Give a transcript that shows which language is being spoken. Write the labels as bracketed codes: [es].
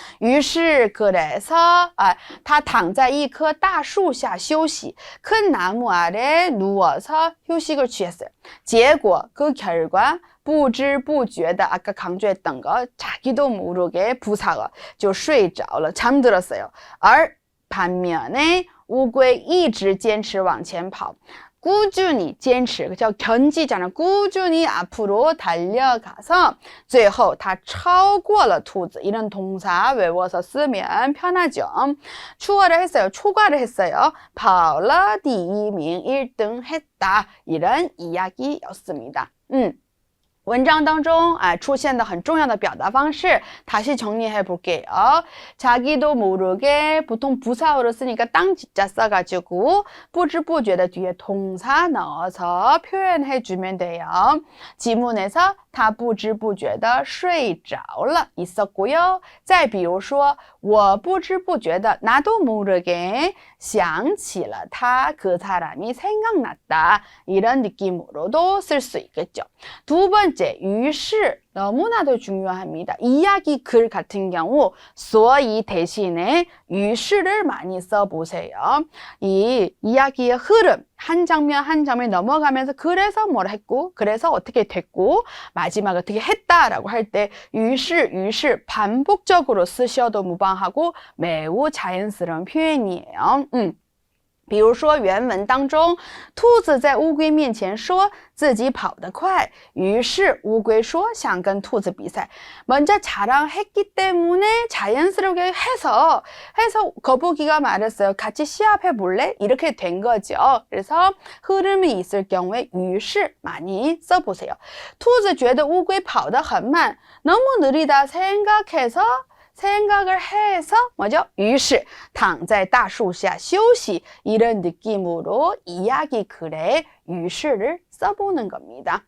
[ko] 于是 그래서 [zh] 他躺在一棵大树下休息 [ko] 큰 나무 아래 누워서 휴식을 취했어요. 结果 그 결과 [zh] 不知不觉的 [ko] 아까 강조했던 거 자기도 모르게 부사가 [zh] 就睡着了 [ko] 잠들었어요. 而 반면에 [zh] 乌龟一直坚持往前跑 [ko] 꾸준히 坚持 그죠? 견지잖아. 꾸준히 앞으로 달려가서 [zh] 最后他超过了兔子 [ko] 이런 동사 외워서 쓰면 편하죠. 추월을 했어요. 초과를 했어요. [zh] 跑了第一名 [ko] 1등 했다. 이런 이야기였습니다. [zh] 文章当中出现的很重要的表达方式 다시 정리해 볼게요. [ko] 자기도 모르게 보통 부사어로 쓰니까 땅 지자 써가지고 [zh] 不知不觉的 [ko] 뒤에 동사 넣어서 표현해 주면 돼요. 지문에서 [zh] 他不知不觉的睡着了 [ko] 있었고요. [zh] 再比如说我不知不觉的 [ko] 나도 모르게 [zh] 想起了他 [ko] 그 사람이 생각났다. 이런 느낌으로도 쓸 수 있겠죠. 두 번째, 于是 너무나도 중요합니다. 이야기 글 같은 경우 所以 대신에 于是를 많이 써보세요. 이 이야기의 흐름, 한 장면 한 장면 넘어가면서 그래서 뭘 했고 그래서 어떻게 됐고 마지막에 어떻게 했다라고 할 때 于是 반복적으로 쓰셔도 무방하고 매우 자연스러운 표현이에요. [zh] 比如说原文当中兔子在乌龟面前说自己跑得快于是乌龟说想跟兔子比赛 [ko] 먼저 자랑했기 때문에 자연스럽게 해서 거북이가 말했어요. 같이 시합해 볼래? 이렇게 된 거죠. 그래서 흐름이 있을 경우에 于是 많이 써보세요. [zh] 兔子觉得乌龟跑得很慢 [ko] 너무 느리다 생각을 해서 뭐죠? 于是 [zh] 躺在大树下休息 [ko] 이런 느낌으로 이야기 글에 于是를 써보는 겁니다.